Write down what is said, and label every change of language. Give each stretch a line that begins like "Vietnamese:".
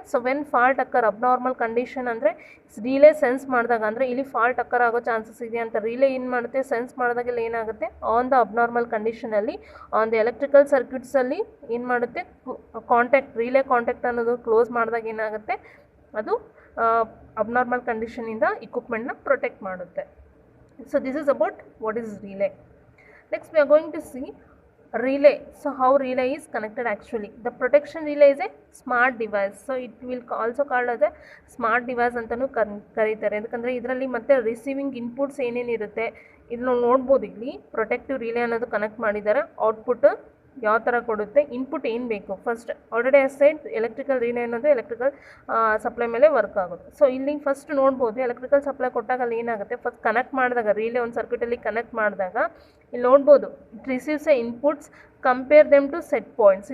English: so when fault occur,
Kannada: abnormal condition ಅಂದರೆ relay sense ಮಾಡಿದಾಗ, ಅಂದರೆ ಇಲ್ಲಿ ಫಾಲ್ಟ್ ಅಕ್ಕರ್ ಆಗೋ ಚಾನ್ಸಸ್ ಇದೆ ಅಂತ ರಿಲೇ ಏನು ಮಾಡುತ್ತೆ, ಸೆನ್ಸ್ ಮಾಡಿದಾಗೆಲ್ಲ ಏನಾಗುತ್ತೆ, on the abnormal ಕಂಡೀಷನಲ್ಲಿ on the electrical ಸರ್ಕ್ಯೂಟ್ಸಲ್ಲಿ ಏನು ಮಾಡುತ್ತೆ, ಕಾಂಟ್ಯಾಕ್ಟ್, ರಿಲೇ ಕಾಂಟ್ಯಾಕ್ಟ್ ಅನ್ನೋದು ಕ್ಲೋಸ್ ಮಾಡಿದಾಗ ಏನಾಗುತ್ತೆ, ಅದು ಅಬ್ನಾರ್ಮಲ್ ಕಂಡೀಷನಿಂದ ಇಕ್ವಿಪ್ಮೆಂಟ್ನ ಪ್ರೊಟೆಕ್ಟ್ ಮಾಡುತ್ತೆ.
English: So this is about what is relay. Next we are going to see relay. So how relay is connected actually. The protection relay is a smart device. So it will also called as a smart device
Kannada: ಅಂತಲೂ ಕರೀತಾರೆ. ಯಾಕಂದರೆ ಇದರಲ್ಲಿ ಮತ್ತೆ receiving inputs ಏನೇನಿರುತ್ತೆ ಇದನ್ನು ನೋಡ್ಬೋದು. ಇಲ್ಲಿ protective relay ಅನ್ನೋದು connect ಮಾಡಿದ್ದಾರೆ. ಔಟ್ಪುಟ್ ಯಾವ ಥರ ಕೊಡುತ್ತೆ, ಇನ್ಪುಟ್ ಏನು ಬೇಕು, first already side electrical relay ಅನ್ನೋದು ಎಲೆಕ್ಟ್ರಿಕಲ್ ಸಪ್ಲೈ ಮೇಲೆ ವರ್ಕ್ ಆಗೋದು. ಸೊ ಇಲ್ಲಿ ಫಸ್ಟ್ ನೋಡ್ಬೋದು, ಎಲೆಕ್ಟ್ರಿಕಲ್ ಸಪ್ಲೈ ಕೊಟ್ಟಾಗ ಅಲ್ಲಿ ಏನಾಗುತ್ತೆ, ಫಸ್ಟ್ ಕನೆಕ್ಟ್ ಮಾಡಿದಾಗ ರಿಲೇ ಒಂದು ಸರ್ಕ್ಯೂಟಲ್ಲಿ ಕನೆಕ್ಟ್ ಮಾಡಿದಾಗ ಇಲ್ಲಿ ನೋಡ್ಬೋದು,
English: It receives a inputs, compare them to set points.